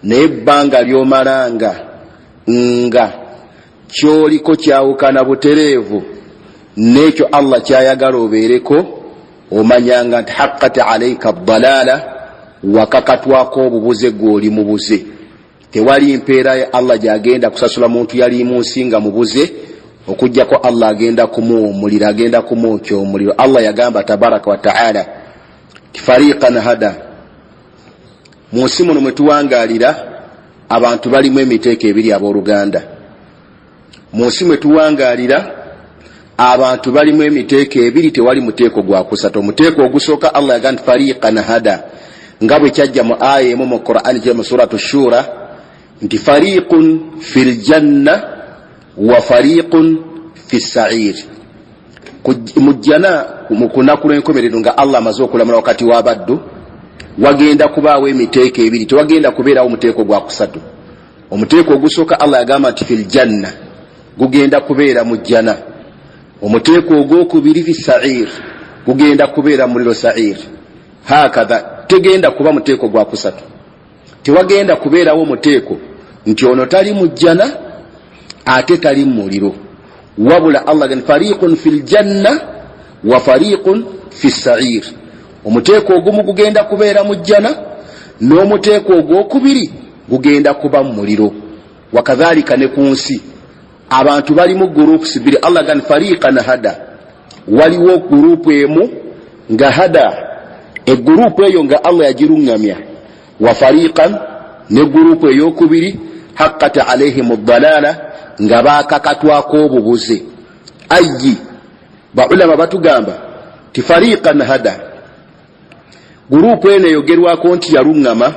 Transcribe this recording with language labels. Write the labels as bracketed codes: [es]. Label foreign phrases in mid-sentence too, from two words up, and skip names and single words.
[lg] nebbanga lyomalanga nga kyoliko kyawukana butereevu n'ekyo Allah kyayagala obeereko, omanyanga nti [ar] حقت عليك الضلالة, [lg] wakakatwako obubuze gw'oli mubuze. Tewali mpeera ya Allah gyagenda kusasula muntu yali mu nsi nga mubuze okujjako Allah agenda kumuwummulira, agenda kumwokya omuliro. Allah yagamba [ar] تبارك وتعالى فريقا هدى, [lg] mu nsi muno mwe tuwangalira abantu balimu emiteeko ebiri abooluganda. Mu nsi mwe tuwangalira abantu balimu emiteeko ebiri, tewali muteeko gwa kusatu. Omuteeko ogusooka Allah yagamba [ar] فريقا هدى, [lg] nga bwe kyajja mu aya emu mu Qur'ani gye mu suratu Shura nti [ar] فريق في الجنة وفريق في السعير. [lg] Mujjana mu kunaku lw'enkomerero nga Allah amaze okulamula wakati w'abaddu, wagenda kubaawo emiteeko ebiri, tewagenda kubeerawo muteeko gwa kusatu. Omuteeko ogusooka Allah yagamba nti [ar] في الجنة, [lg] gugenda kubeera mu jjana. Omuteeko ogwokubiri [ar] في السعير, [lg] gugenda kubeera muliro sa'ir. Hakadha tegenda kuba muteeko gwa kusatu. Tewagenda kubeerawo muteeko nti ono tali mu jjana ate tali mu muliro, wabula Allah gan [ar] فريق في الجنة وفريق في السعير. [lg] Omuteeko ogumu gugenda kubeera mu jjana, n'omuteeko ogwokubiri gugenda kuba mu muliro. Wakadhalika ne ku nsi abantu bali mu groups bbiri. Allah gan [ar] فريقا هدى, [lg] waliwo group emu nga hada, eggurupu eyo nga Allah yagirungamya, [ar] وفريقا, [lg] ne gurupu eyokubiri [ar] حقت عليهم الضلالة, [lg] nga bakakatwako obubuze. Ayyi baulama batugamba ti [ar] فريقا هدى, [lg] gurupu eno eyogerwako nti yarungama.